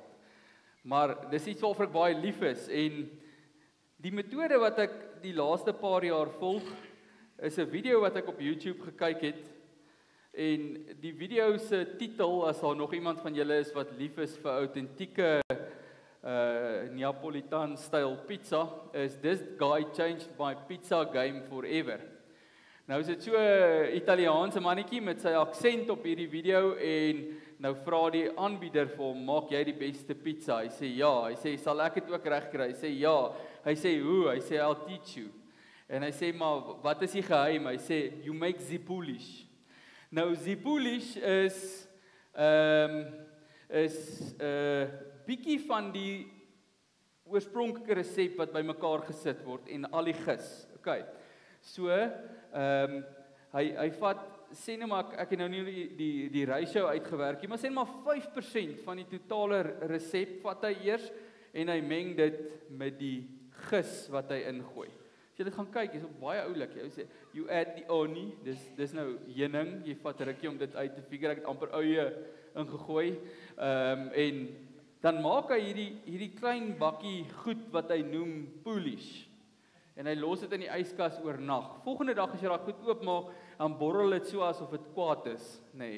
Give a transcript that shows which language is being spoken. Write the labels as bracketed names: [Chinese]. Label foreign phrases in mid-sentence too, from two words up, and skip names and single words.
[Afrikaans] Maar dis iets waarvoor ek baie lief is en die metode wat ek die laaste paar jaar volg is 'n video wat ek op YouTube gekyk het en die video se titel, as daar nog iemand van julle is wat lief is vir autentieke Neapolitan style pizza, is [English] This Guy Changed My Pizza Game Forever. [Afrikaans] Nou is dit so 'n Italiaanse mannetjie met sy aksent op hierdie video en nou vra die aanbieder vir hom, maak jy die beste pizza? Hy sê ja, hy sê sal ek dit ook reg kry? Hy sê ja, hy sê hoe? Hy sê [English] I'll teach you. [Afrikaans] En hy sê maar wat is die geheim? Hy sê [English] you make zipulish. [Afrikaans] Nou zipulish is bietjie van die oorspronklike resep wat bymekaar gesit word en al die gis. Okay. So hy vat, sê nou maar ek het nou nie die ratio uitgewerk nie, maar sê nou maar 5% van die totale resep vat hy eers en hy meng dit met die gis wat hy ingooi. As As jy dit gaan kyk, is dit baie oulik. Jy sê, [English] you add the oni, [Afrikaans] dis nou heuning, jy vat 'n rukkie om dit uit te figure, ek het amper eie ingegooi, en dan maak hy hierdie klein bakkie goed wat hy noem poolish, en hy los dit in die yskas oornag. Volgende dag as jy daai goed oopmaak, dan borrel dit so asof dit kwaad is, nê.